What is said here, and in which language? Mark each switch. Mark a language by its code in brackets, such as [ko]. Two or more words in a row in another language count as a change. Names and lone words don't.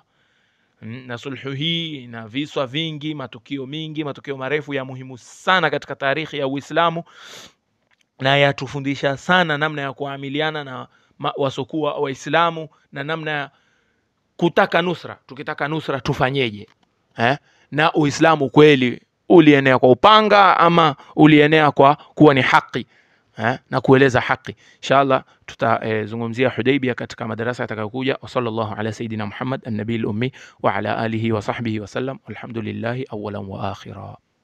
[sw] Na sulhu hii na viswa vingi, matukio mingi, matukio marefu ya muhimu sana katika tarikhi ya Uislamu, na yatufundisha sana namna ya kuamiliana na wasokuwa Waislamu na namna ya kutaka nusra. Tukitaka nusra tufanyeje? Na Uislamu kweli ulienea kwa upanga ama ulienea kwa kuwa ni haki na kueleza haki. Inshallah tutazungumzia Hudaybiyah katika madarasa yatakayokuja. [ar] وصلى الله على سيدنا محمد النبي الأمي وعلى آله وصحبه وسلم. الحمد لله أولا وآخرا.